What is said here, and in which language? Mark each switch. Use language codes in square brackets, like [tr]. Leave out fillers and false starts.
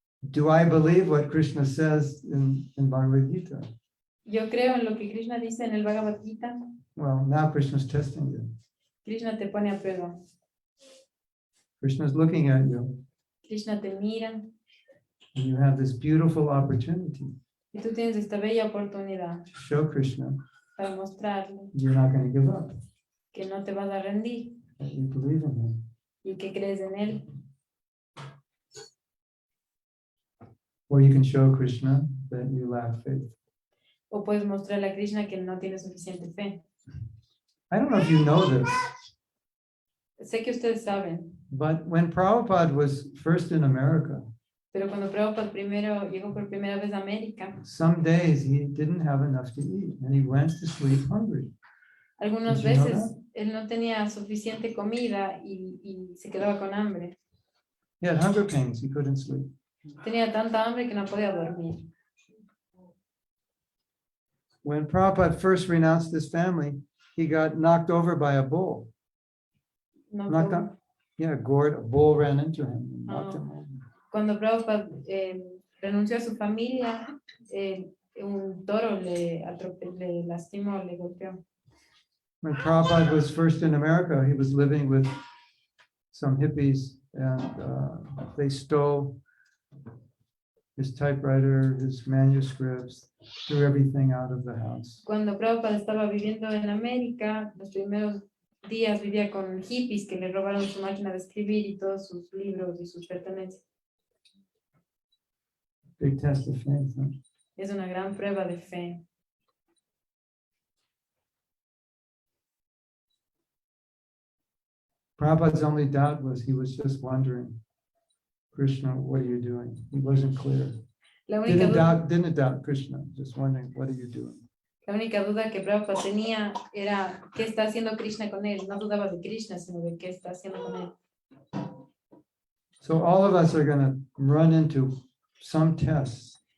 [en] Do I believe what Krishna says in Bhagavad Gita? [es] Yo creo en lo que Krishna dice en el Bhagavad Gita. [en] Well, now Krishna's testing you. [es] Krishna te pone a prueba. [en] Krishna's looking at you, [es] Krishna te mira [en] and you have this beautiful opportunity [es] y tú tienes esta bella oportunidad [en] to show Krishna [es] para mostrarle [en] you're not going to give up, [es] que no te vas a rendir [en] that you believe in him. [es] y que crees en él. [en] Or you can show Krishna that you lack faith. [es] O puedes mostrarle a Krishna que no tiene suficiente fe. [en] I don't know if you know this, [es] Sé que ustedes saben, [en] but when Prabhupada was first in America, [es] pero cuando Prabhupada primero llegó por primera vez a América, [en] some days he didn't have enough to eat and he went to sleep hungry. [es] algunas [en] Did you know [es] veces él no tenía suficiente comida y se quedaba con hambre. [en] He had hunger pains, he couldn't sleep. [es] Tenía tanta hambre que no podía dormir. [en] When Prabhupada first renounced his family, he got knocked over by a bull. [es] No [en] Knocked [es] pudo. [en] out, yeah, gored, a bull ran into him and knocked him over. [es] Cuando Prabhupada renunció a su familia, un toro le lastimó, le golpeó. [en] When Prabhupada was first in America, he was living with some hippies and they stole his typewriter, his manuscripts, threw everything out of the house. [es] Cuando Prabhupada estaba viviendo en América, los primeros días vivía con hippies que le robaron su máquina de escribir y todos sus libros y sus pertenencias. [en] Big test of faith. Huh? [es] Es una gran prueba de fe. [en] Prabhupada's only doubt was he was just wondering, Krishna, what are you doing? He wasn't clear. [es] La única [en] Didn't doubt Krishna, just wondering, what are you doing? [es] La única duda que Prabhupada tenía era qué está haciendo Krishna con él. No dudaba de Krishna, sino de qué está haciendo con él. [en] So all of us are going to run into some tests,